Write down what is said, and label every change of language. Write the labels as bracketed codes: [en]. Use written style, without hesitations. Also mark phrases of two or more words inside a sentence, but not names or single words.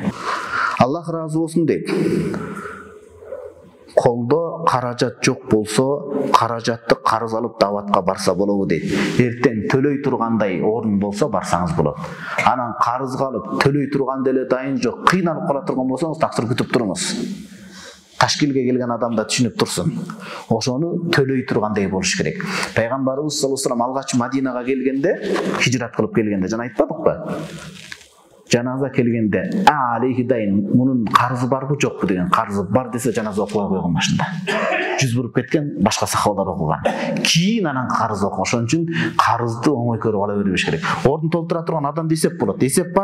[ky] Аллах ыраазы болсун дейт. Колдо каражат жок болсо, каражатты карыз алып даватка барса болобу дейт. Эртең төлөй тургандай орун болсо барсаңыз болот. Анан карызга алып төлөй турганда эле дайын жок, кыйналып кала турган болсоңуз таксыр күтүп туруңуз. Ташкилге келген адам да түшүнүп турсун. Ошону төлөй тургандай болуш керек. Пайгамбарыбыз [ar] صلى الله عليه وسلم [ky] алгач Мадинага келгенде, хижрат кылып келгенде жана айтпадыкпы? Жаназа келгенде алейхи дайын мунун карызы барбы жокпу деген, карызы бар десе жаназа окубай койгон башында. Жүз буруп кеткен башка сахабалар окуган. Кийин анан карыз окуган. Ошон үчүн карызды оңой көрүп ала бербеш керек. Ордун толтура турган адам десеп болот.